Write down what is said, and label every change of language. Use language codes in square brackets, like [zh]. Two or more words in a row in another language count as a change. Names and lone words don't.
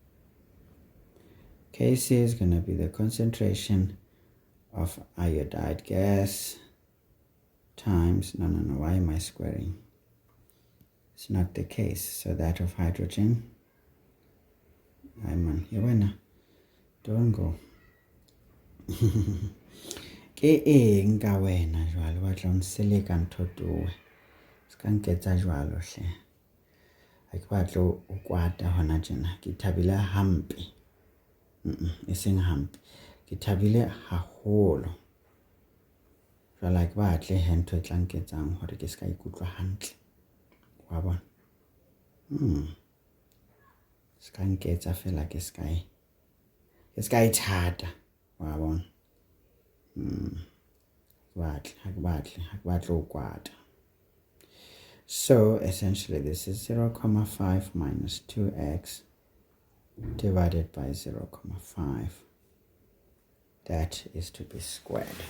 [en] Kc is going to be the concentration of iodide gas times, no, why am I squaring? It's not the case. So that of hydrogen, don't go. [st] Ke eng ka wena jwale wa tla nseleka ntho towe ska nketsa jwalo hle ha ke batle o kwata hona tjena ke thabile hampe e seng hampe ke thabile haholo jwale ha ke batle he ntho e tla nketsang hore ke ska ikutlwa hantle wa bona ska nketsa fela ke ska ithata wa bona [en] So essentially this is 0.5 minus 2x divided by 0.5. That is to be squared.